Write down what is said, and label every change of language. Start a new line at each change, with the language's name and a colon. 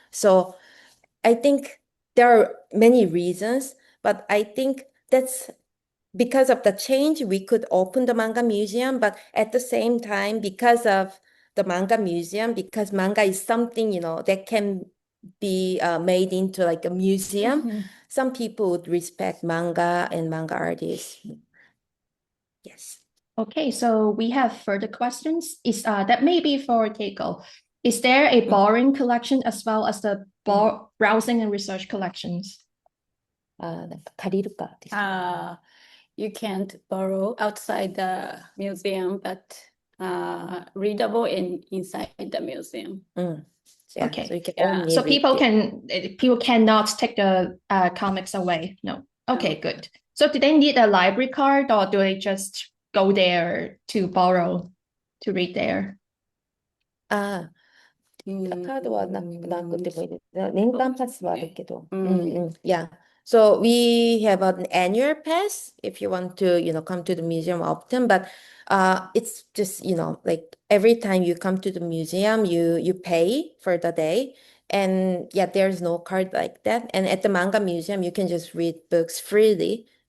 English: So I think there are many reasons, but I think that's because of the change, we could open the manga museum, but at the same time, because of the manga museum, because manga is something, that can be made into like a museum, some people would respect manga and manga artists. Yes. Okay, so we have further questions. That may be for Keiko. Is there a borrowing collection as well as the browsing and research collections?
Japanese: なんか借りるかですか？
English: You can't borrow outside the museum, but readable inside the museum. Yeah, Okay. so you can Yeah. only So read people cannot take the comics away. No. Okay, No. good. So do they need a library card or do they just go there to borrow to read there?
Japanese: カードはなくてもいいです。年間パスはあるけど。Yeah.
English: So we have an annual pass if you want to, come to the museum often, but it's just, like every time you come to the museum, you pay for the day. And yeah, there's no card like that. And at the manga museum, you can just read books freely.